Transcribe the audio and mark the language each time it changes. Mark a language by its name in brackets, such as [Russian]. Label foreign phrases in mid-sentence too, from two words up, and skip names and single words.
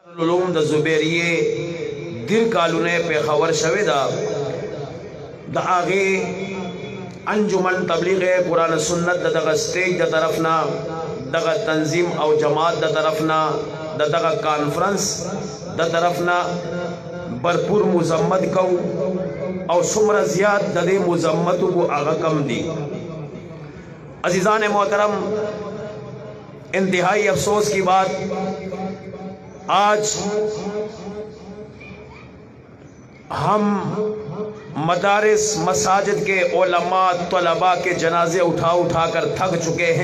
[Pashto] علوم د زبیریه دیر کالونه په خبر شوه دا د هغه انجمن تبلیغ قرآن سنت دغه سټیج د طرفنا دغه تنظیم او جماعت د طرفنا دغه کانفرنس د طرفنا بھرپور مذمت کو او څومره زیات د دې مذمت کو هغه کم دي. [Urdu] عزیزان محترم، انتہائی افسوس کی بات، آج ہم مدارس مساجد کے علماء طلباء کے جنازے اٹھا کر تھک چکے ہیں.